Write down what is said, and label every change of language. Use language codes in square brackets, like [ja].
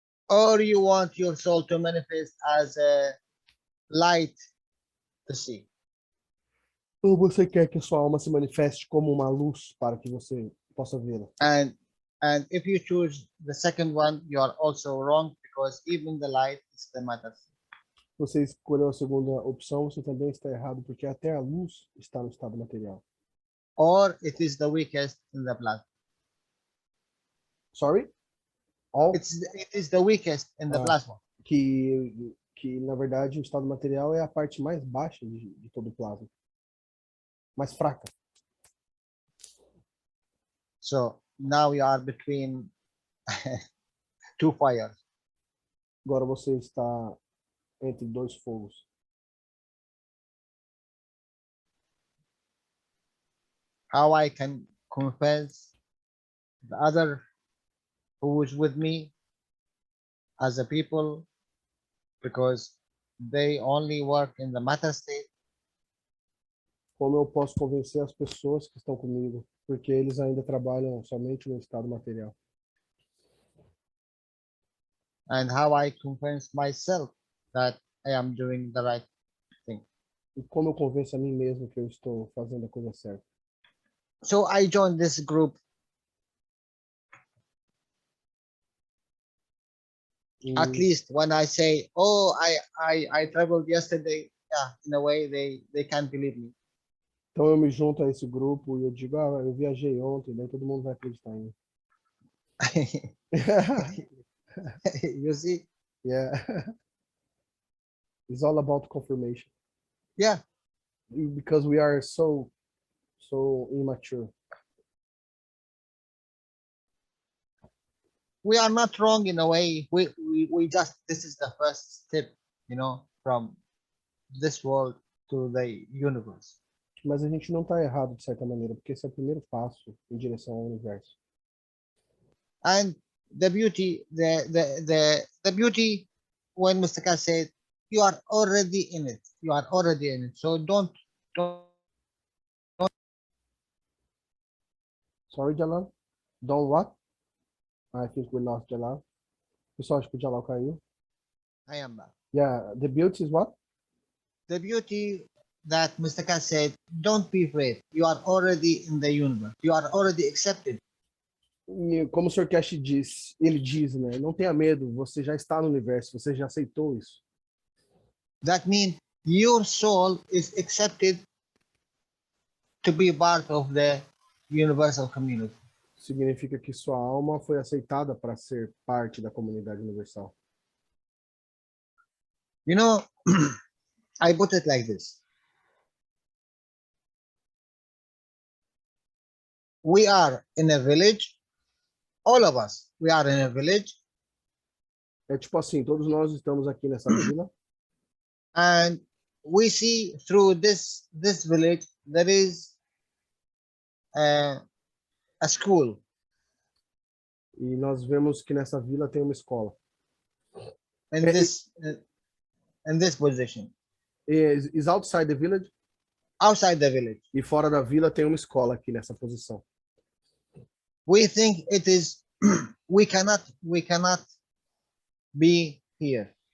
[en] Or you want your soul to manifest as a light to see? [pt] Ou você quer que a sua alma se manifeste como uma luz para que você possa vê-la? [en] And if you choose the second one, you are also wrong, because even the light is the matter. [pt] Se você escolheu a segunda opção, você também está errado, porque até a luz está no estado material. [en] Or it is the weakest in the plasma. Sorry? All? It is the weakest in the plasma. [pt] Que na verdade o estado material é a parte mais baixa de todo o plasma. Mais fraca. [en] So now you are between two fires. [pt] Agora você está entre dois fogos. [en] How I can convince the other who is with me as a people, because they only work in the matter state. [pt] Como eu posso convencer as pessoas que estão comigo? Porque eles ainda trabalham somente no estado material. [en] And how I convince myself that I am doing the right thing. [pt] E como eu convenço a mim mesmo que eu estou fazendo a coisa certa? [en] So I joined this group. At least when I say, oh, I traveled yesterday, yeah, in a way they can't believe me. [pt] Então eu me junto a esse grupo e eu digo, eu viajei ontem, daí todo mundo vai acreditar em mim. [en] You see? Yeah. It's all about confirmation. Yeah, Because we are so immature. we are not wrong in a way. We just, this is the first step, you know, from this world to the universe. [pt] Mas a gente não está errado de certa maneira, porque esse é o primeiro passo em direção ao universo. [en] And the beauty, the beauty when Mr. K said, you are already in it. You are already in it. So don't. Sorry, Jalal? Don't what? I think we lost Jalal. [pt] Pessoal, acho que o Jalal caiu. [en] I am back. Yeah, the beauty is what? The beauty that Mr. K said, don't be afraid. You are already in the universe. You are already accepted. [pt] E como o Sr. Cash diz, ele diz, né? Não tenha medo, você já está no universo, você já aceitou isso. [en] That means your soul is accepted to be part of the universal community. [pt] Significa que sua alma foi aceitada para ser parte da comunidade universal. [en] You know, I put it like this. We are in a village, all of us, we are in a village, [pt] É tipo assim, todos nós estamos aqui nessa vila [en] and we see through this village there is a school. [pt] e nós vemos que nessa vila tem uma escola. [en] In this position. Is outside the village? Outside the village. [pt] E fora da vila tem uma escola aqui nessa posição. [en] We think it is we cannot be here.